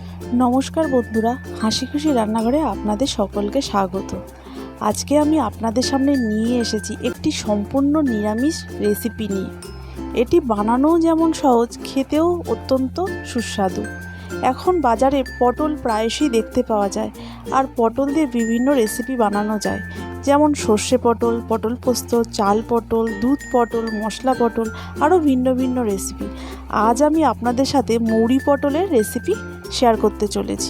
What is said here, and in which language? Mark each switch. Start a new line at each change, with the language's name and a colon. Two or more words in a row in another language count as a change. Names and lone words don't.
Bangla: নমস্কার বন্ধুরা হাসি খুশি রান্নাঘরে আপনাদের সকলকে স্বাগত। আজকে আমি আপনাদের সামনে নিয়ে এসেছি একটি সম্পূর্ণ নিরামিষ রেসিপি নিয়ে। এটি বানানো যেমন সহজ खेतेও অত্যন্ত সুস্বাদু। এখন বাজারে পটল প্রায়শই দেখতে পাওয়া যায় আর পটল দিয়ে বিভিন্ন রেসিপি বানানো যায়, যেমন সর্ষে পটল, পটল পোস্ত, চাল পটল, দুধ পটল, মশলা পটল আরও ভিন্ন ভিন্ন রেসিপি। আজ আমি আপনাদের সাথে মৌরি পটলের রেসিপি শেয়ার করতে চলেছি।